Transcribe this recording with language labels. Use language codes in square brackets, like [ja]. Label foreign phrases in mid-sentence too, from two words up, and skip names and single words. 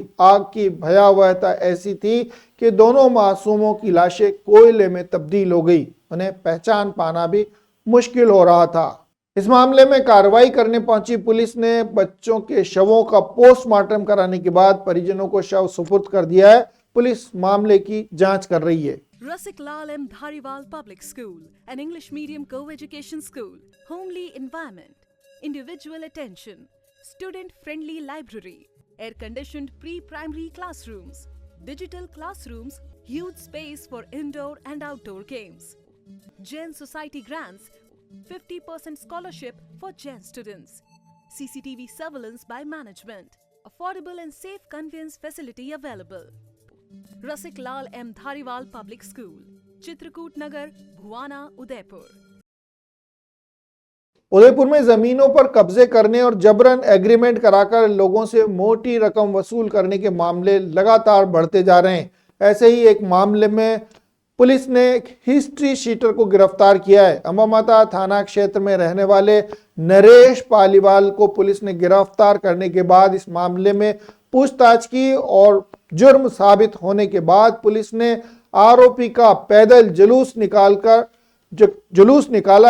[hi] आग की भयावहता ऐसी थी कि दोनों मासूमों की लाशें कोयले में तब्दील हो गई। उन्हें पहचान पाना भी मुश्किल हो रहा था। इस मामले में कार्रवाई करने पहुंची पुलिस ने बच्चों के शवों का पोस्टमार्टम कराने के बाद परिजनों को शव सुपुर्द कर दिया है। पुलिस मामले की जांच कर रही है। [en] Rasik Lal M. Dhariwal Public School, an English medium co-education school, homely environment, individual attention, student-friendly library, air-conditioned pre-primary classrooms, digital classrooms, huge space for indoor and outdoor games. Jain Society grants 50% scholarship for Jain students. CCTV surveillance by management. Affordable and safe conveyance facility available. Rasik Lal M. Dhariwal Public School, Chitrakoot Nagar, Bhuwana, Udaipur. [hi] उदयपुर में जमीनों पर कब्जे करने और जबरन एग्रीमेंट कराकर लोगों से मोटी रकम वसूल करने के मामले लगातार बढ़ते जा रहे हैं। ऐसे ही एक मामले में पुलिस ने एक [en] history sheeter [hi] को गिरफ्तार किया है। अंबामाता थाना क्षेत्र में रहने वाले नरेश पालीवाल को पुलिस ने गिरफ्तार करने के बाद इस मामले में पूछताछ की और जुर्म साबित होने के बाद पुलिस ने आरोपी का पैदल जुलूस निकाला।